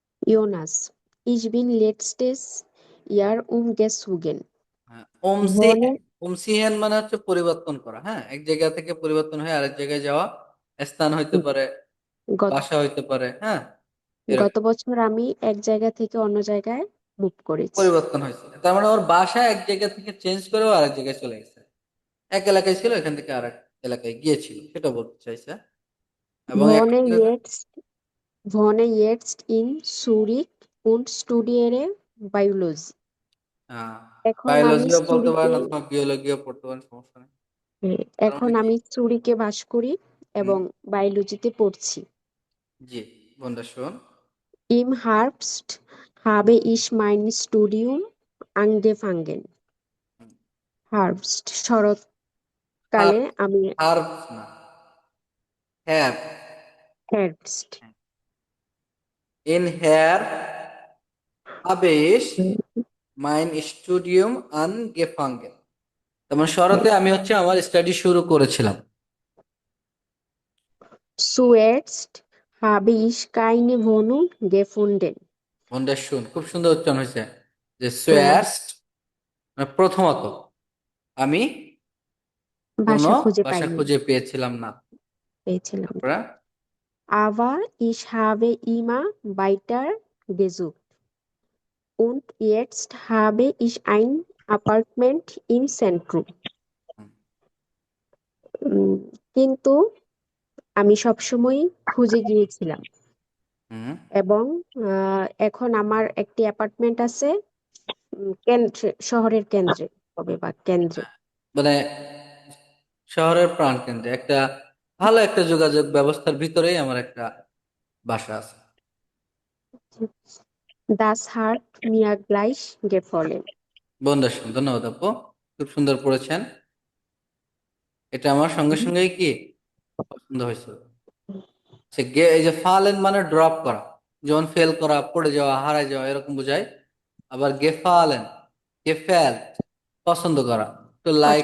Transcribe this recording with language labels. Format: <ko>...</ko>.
<de>ইয়োনাস, ich bin letztes Jahr umgezogen.</de> <bn>হ্যাঁ,</bn> <de>Wohnen</de> <bn>উমসিহেন মানে হচ্ছে পরিবর্তন করা, হ্যাঁ, এক জায়গা থেকে পরিবর্তন হয়ে আরেক জায়গায় যাওয়া, স্থান হইতে পারে, গত বাসা হইতে পারে, হ্যাঁ, গত এরকম বছর আমি এক জায়গা থেকে অন্য জায়গায় মুভ করেছি। পরিবর্তন হয়েছে। তার মানে ওর বাসা এক জায়গা থেকে চেঞ্জ করেও আরেক জায়গায় চলে গেছে, এক এলাকায় ছিল এখান থেকে আরেক এলাকায় গিয়েছিল, সেটা বলতে চাইছে। এবং এখন</bn> <de>Wohne</de> <bn>কি হয়েছে?</bn> <de>jetzt, wohne jetzt in Zurich und studiere Biology.</de> <bn>এখন আমি বায়োলজিও বলতে চুরিকে পারেন অথবা বিয়োলজিও পড়তে পারেন, সমস্যা নেই। তার এখন মানে কি? আমি চুরিকে বাস করি হুম, এবং বায়োলজিতে পড়ছি। জি, বন্ধুরা</bn> <de>Im Herbst habe ich mein Studium angefangen.</de> <bn>Herbst শরৎকালে আমি হার্ব না, have.</bn> <de>Herbst ইন হেয়ার habe ich mein Studium angefangen।</de> <bn>তোমার শরতে আমি হচ্ছে আমার স্টাডি শুরু করেছিলাম।</bn> <de>Zuerst habe ich keine Wohnung gefunden.</de> <bn>খুব সুন্দর উচ্চারণ হয়েছে, যে ধন্যবাদ। সুয়ার্স্ট মানে প্রথমত আমি কোনো বাসা খুঁজে বাসা পাইনি, খুঁজে পেয়েছিলাম না। পেয়েছিলাম না। তারপরে</bn> <de>Aber ich habe immer weiter gesucht und jetzt habe ich ein Apartment im Zentrum.</de> <bn>কিন্তু আমি সবসময় খুঁজে গিয়েছিলাম হুম এবং এখন আমার একটি অ্যাপার্টমেন্ট আছে কেন্দ্রে, শহরের কেন্দ্রে হবে বা কেন্দ্রে। মানে শহরের প্রাণকেন্দ্রে একটা ভালো একটা যোগাযোগ ব্যবস্থার ভিতরেই আমার একটা বাসা আছে।</bn> <de>Das hat mir gleich gefallen.</de> <bn>বন্দাসন, ধন্যবাদ আপু, খুব সুন্দর পড়েছেন। এটা আমার সঙ্গে সঙ্গেই কি পছন্দ হয়েছে। এই যে ফালেন মানে ড্রপ করা, যেমন ফেল করা, পড়ে যাওয়া, হারায় যাওয়া এরকম বোঝায়। আবার গেফালেন, গেফেল্ট, পছন্দ করা, টু লাইক</bn>